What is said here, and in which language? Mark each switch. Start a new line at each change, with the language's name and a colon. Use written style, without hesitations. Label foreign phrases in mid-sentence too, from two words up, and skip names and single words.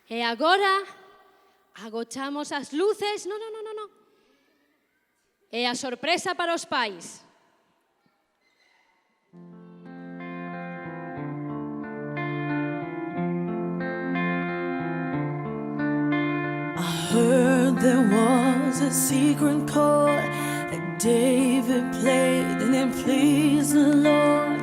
Galician: agora agochamos as luces. No. E a sorpresa para os pais.
English: Heard there was a secret chord that David played and it pleased the Lord.